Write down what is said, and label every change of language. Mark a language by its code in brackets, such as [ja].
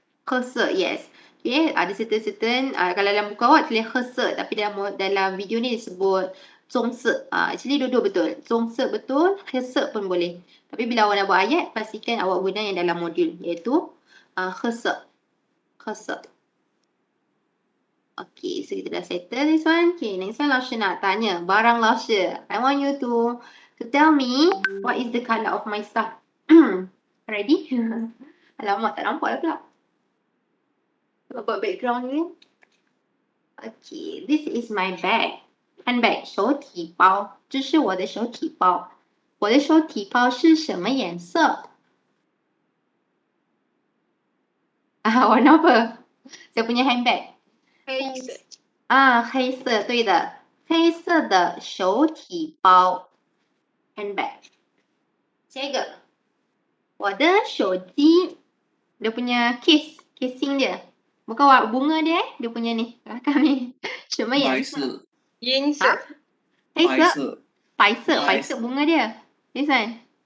[ms] 褐色, yes. Okay, ada certain kalau dalam buku awak tulis 褐色, tapi dalam video ni disebut 棕色. Actually dua-dua betul. 棕色betul, 褐色pun boleh. Tapi bila awak nak buat ayat, pastikan awak guna yang dalam modul, iaitu 褐色. [zh] 褐色. [en] Okay, so [ms] kita dah [en] settle this one. Okay, next one 老师 [ms] nak tanya. Barang [en] 老师, I want you to tell me what is the colour of my stuff. [ms] Ready? Alamak, tak nampak dah pula. Buat background ni. [en] Okay, this is my bag. [zh] Handbag, 手提包。这是我的手提包。我的手提包是什么颜色？ [ms] warna apa? Saya punya handbag. [zh] 黑色，黑色，对的。黑色的手提包 handbag. 下一个，我的手机 [ms] dia punya casing dia. Bukan bunga dia dia punya ni, belakang ni. [zh] 什么颜色？银色，黑色，白色， [ms] 白色bunga dia. [en] This one.